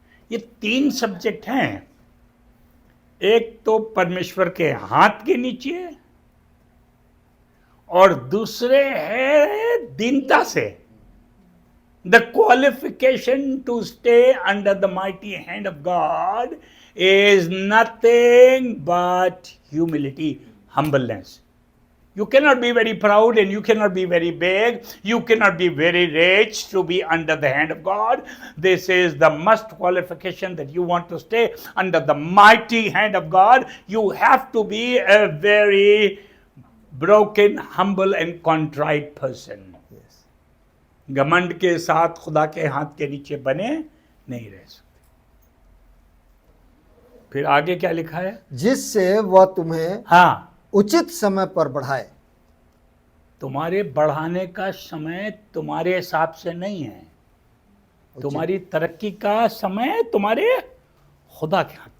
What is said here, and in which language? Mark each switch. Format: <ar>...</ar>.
<hi>ये 3 सब्जेक्ट हैं, एक तो परमेश्वर के हाथ के नीचे, और दूसरे है दीनता से।</hi> <en>The qualification to stay under the mighty hand of God is nothing but humility, humbleness. You cannot be very proud and you cannot be very big. You cannot be very rich to be under the hand of God. This is the must qualification that you want to stay under the mighty hand of God. You have to be a very broken, humble and contrite person. Yes.</en> <hi>घमंड के साथ खुदा के हाथ के नीचे बने नहीं रह सकते। फिर आगे क्या लिखा है? जिससे वह तुम्हें उचित समय पर बढ़ाए। तुम्हारे बढ़ाने का समय तुम्हारे हिसाब से नहीं है, तुम्हारी तरक्की का समय तुम्हारे खुदा के।</hi>